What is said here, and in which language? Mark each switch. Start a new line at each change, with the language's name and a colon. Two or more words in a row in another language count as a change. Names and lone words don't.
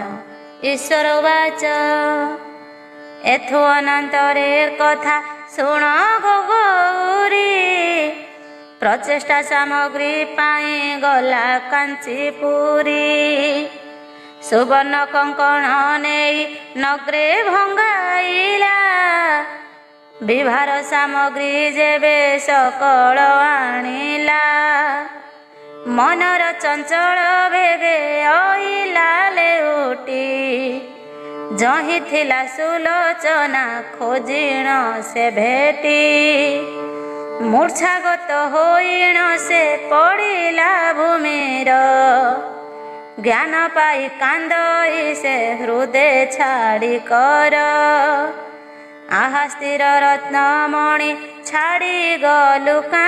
Odia: ଈଶ୍ୱର ଉବାଚ ଏଥୁ ଅନନ୍ତରେ କଥା ଶୁଣ ଗୌରୀ ପ୍ରଚେଷ୍ଟା ସାମଗ୍ରୀ ପାଇ ଗଲା କାଞ୍ଚୀପୁରୀ ସୁବର୍ଣ୍ଣ କଙ୍କଣ ନେଇ ନଗରେ ଭଙ୍ଗାଇଲା ବିଭାର ସାମଗ୍ରୀ ଯେବେ ସକଳ ଆଣିଲା ମନର ଚଞ୍ଚଳ ବେଗେ ଆଇଲା ଲେଉଟି ଯହିଁ ଥିଲା ସୁଲୋଚନା ଖୋଜିଣ ସେ ଭେଟି ମୂର୍ଚ୍ଛାଗତ ହୋଇଣ ସେ ପଡ଼ିଲା ଭୂମିର ଜ୍ଞାନ ପାଇ କାନ୍ଦଇ ସେ ହୃଦୟ ଛାଡ଼ି କର ଆହା ସ୍ଥିର ରତ୍ନମଣି ଛାଡ଼ି ଗଲୁ